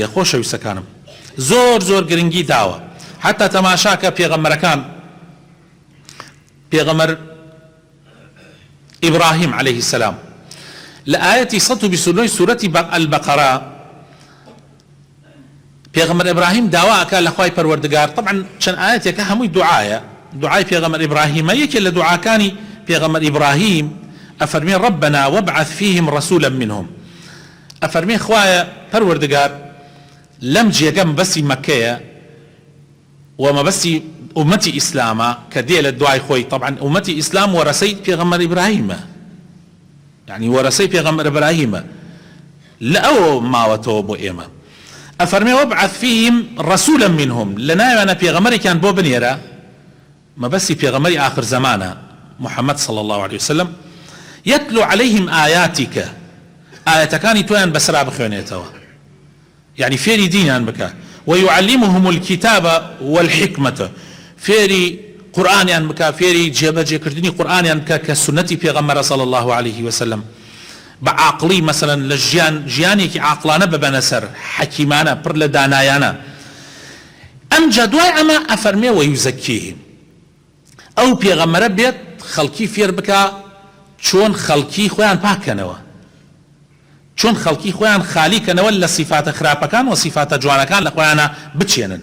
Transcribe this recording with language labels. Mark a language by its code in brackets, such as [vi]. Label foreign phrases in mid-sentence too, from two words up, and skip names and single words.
[ckb] خۆشەویستەکانم، زۆر زۆر گرنگی داوە. حتا تەماشاکە پێغەمبەرەکان، پێغەمبەر ئیبراهیم [ar] عەلەیه السەلام [ckb] لە ئاەتی 129 سورەتی البەقەرە پێغەمبەر ئیبراهیم داوا ئەکا لە خوای پەروەردگار. طبعا چەند ئاەتێکە هەمووی دوعایە، دوعای پێغەمبەر ئیبراهیمە. یەکێ لە دوعاکانی پێغەمبەر ئیبراهیم ئەفەرمێ [ar] ربنا وابعث فيهم رسولا منهم، [ckb] ئەفەرمێ خوایە پەروەردگار لەم جێگە مەبەستی مەکەیە و مەبەستی ئومەتی ئیسلامە کە دێ لە دوای خۆی. طبعا ئومەتی ئیسلام وەرەسەی پێغەمبەر ئیبراهیمە، یعنی وەرەسەی پێغەمبەر ئیبراهیمە، لە ئەوە ماوەتەوە بۆ ئێمە. [ar] ئەفەرمێ وابعث فيهم رسولا منهم، [ckb] لە ناویانە پێغەمبەرێکیان بۆ بنێرە، مەبەستی پێغەمبەری آخر زمانە [ar] محەممەد صلى الله عليه وسلم، يتلو عليهم آياتك، [ckb] آياتكانی تۆیان بەسرا بخوێنێتەوە، يعني فێری دینیان بکە، [ar] ويعلمهم الكتاب والحكمة، [ckb] فێری قورئانیان بکە، فێری جێبەجێکردنی قورئانیان بکە کە سنەتی پێغەمبەرە [ar] صلى الله عليه وسلم، [ckb] بعقلي مثلا لجيانێکی عاقلانە ببەنە سەر، حەکیمانە، پڕ لە دانایانە. ئەم جەدوای ئەمە ئەفەرمێ وەیوزەکیهم، ئەو پێغەمبەرە بێت خەڵکی فێر بکە چۆن خەڵکی خۆیان پاکەنەوە، چۆن خەڵکی خۆیان خالیکەنەوە لە سیفاتە خراپەکان و سیفاتە جوانەکان لە خۆیانە بچێنن.